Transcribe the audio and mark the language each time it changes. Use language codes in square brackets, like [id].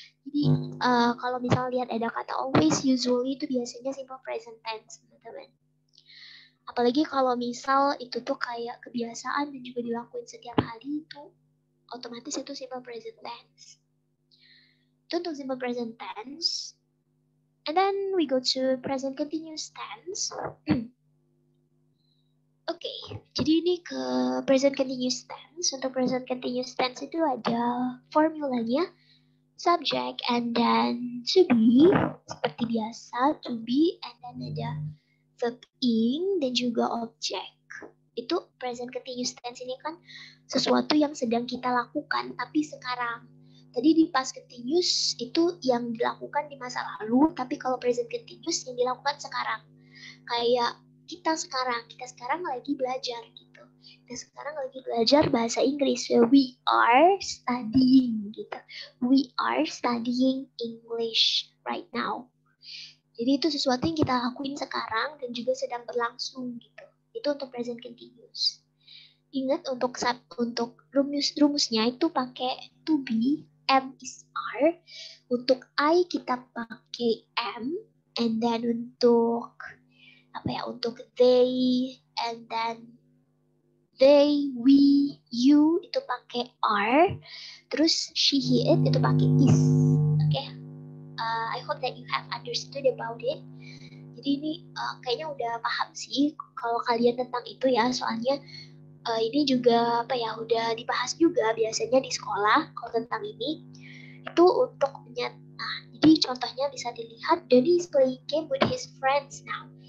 [id] Jadi kalau misalnya lihat ada kata always, usually itu biasanya simple present tense, teman-teman. Apalagi kalau misal itu tuh kayak kebiasaan dan juga dilakuin setiap hari, itu otomatis itu simple present tense. Itu untuk simple present tense. [en] And then we go to present continuous tense. [id] Oke, jadi ini ke present continuous tense. Untuk present continuous tense itu ada formulanya subject and then to be, seperti biasa, to be, and then ada verb ing dan juga object. Itu present continuous tense ini kan sesuatu yang sedang kita lakukan tapi sekarang. Tadi di past continuous itu yang dilakukan di masa lalu, tapi kalau present continuous yang dilakukan sekarang. Kayak kita sekarang lagi belajar gitu. Kita sekarang lagi belajar bahasa Inggris. [en] So we are studying gitu. We are studying English right now. [id] Jadi itu sesuatu yang kita lakuin sekarang dan juga sedang berlangsung gitu. Itu untuk present continuous. Ingat untuk rumusnya itu pakai to be, am is are. Untuk I kita pakai am, and then untuk apa ya, untuk they, and then they, we, you itu pakai are, terus she, he, it itu pakai is. Okay? [en] I hope that you have understood about it. [id] Jadi ini kayaknya udah paham sih kalau kalian tentang itu ya, soalnya ini juga apa ya, udah dibahas juga biasanya di sekolah kalau tentang ini. Itu untuk nah, jadi contohnya bisa dilihat, [en] Doni is playing game with his friends now.